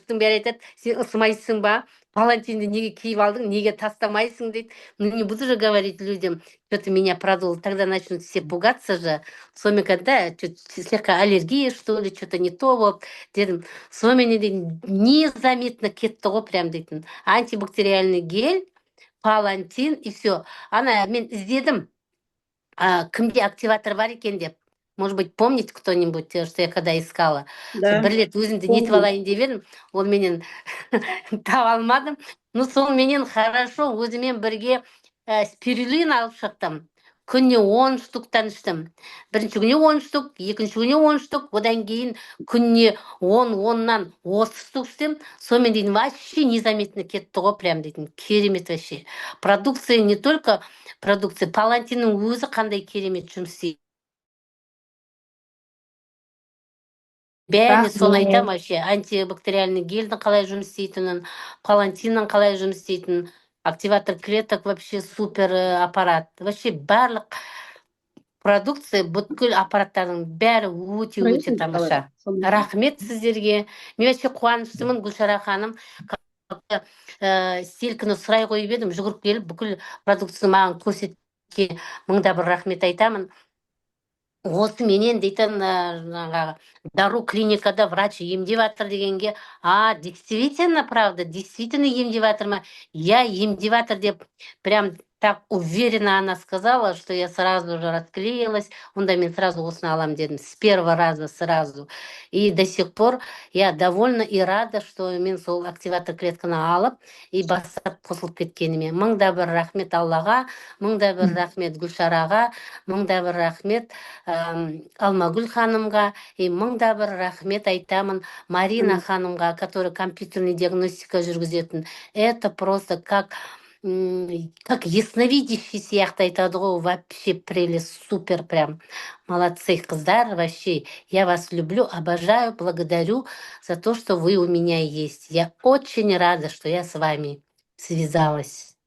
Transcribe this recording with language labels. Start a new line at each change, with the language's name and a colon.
Kazakh: Жұрттың бәрі айтады, сен ысымайсың ба? Палантинді неге киіп алдың, неге тастамайсың дейді.
Russian: Ну не буду же говорить людям, что-то меня продуло. Тогда начнут все пугаться же.
Kazakh: Сонымен
Russian: когда слегка аллергия, что ли, что-то не то вот.
Kazakh: Дедім, сонымен дейтін,
Russian: незаметно
Kazakh: кетті ғой прям дейтін.
Russian: Антибактериальный гель, палантин и все.
Kazakh: Ана мен іздедім, кімде активатор бар екен деп.
Russian: Может быть, помните кто-нибудь, что я когда искала? Да.
Kazakh: Бір рет өзімді нетіп алайын деп едім, ол менен таба алмадым. Ну, сонымен хорошо, өзімен бірге спирулин алып шықтым. Күніне 10 штуктан іштім. Бірінші күніне 10 штук, екінші күніне 10 штук, одан кейін күніне 10-10-нан 30 штук іштім. Сонымен дейін вообще
Russian: незаметно
Kazakh: кетті ғой, прям дейін, керемет вообще.
Russian: Продукция не только продукция,
Kazakh: палантиннің өзі қандай керемет жұмыс істейді. Бәріне соны айтам вообще. Антибактериальный гельдің қалай жұмыс істейтінін, палантиннің қалай жұмыс істейтінін, активатор клеток вообще супер аппарат. Вообще барлық продукция, бүткіл аппараттардың бәрі өте тамаша. Рахмет сіздерге. Мен вообще қуаныштымын, Гүлшара ханым. Селкіні сұрай қойып едім, жүгіріп келіп, бүкіл продукцияны маған көрсеткен, мыңда бір рахмет айтамын. Осы менен дейтін дару клиникада врач емдеп жатыр дегенге,
Russian: действительно, правда, действительно
Kazakh: емдеп жатыр ма? Я емдеп жатыр деп,
Russian: прям так уверенно она сказала, что я сразу же расклеилась.
Kazakh: Онда мен
Russian: сразу осыны алам дедім, с первого раза сразу. И до сих пор я довольна и рада, что
Kazakh: мен сол активатор клетканы алып, и бастап қосылып кеткеніме. Мыңда бір рахмет Аллаға, мыңда бір рахмет Гүлшараға, мыңда бір рахмет Алмагүл ханымға, и мыңда бір рахмет айтамын Марина ханымға,
Russian: которая компьютерный диагностика
Kazakh: жүргізетін.
Russian: Это просто как ясновидящий
Kazakh: сияқты айтады ғой,
Russian: вообще прелесть, супер прям. Молодцы,
Kazakh: қыздар,
Russian: вообще. Я вас люблю, обожаю, благодарю за то, что вы у меня есть. Я очень рада, что я с вами связалась.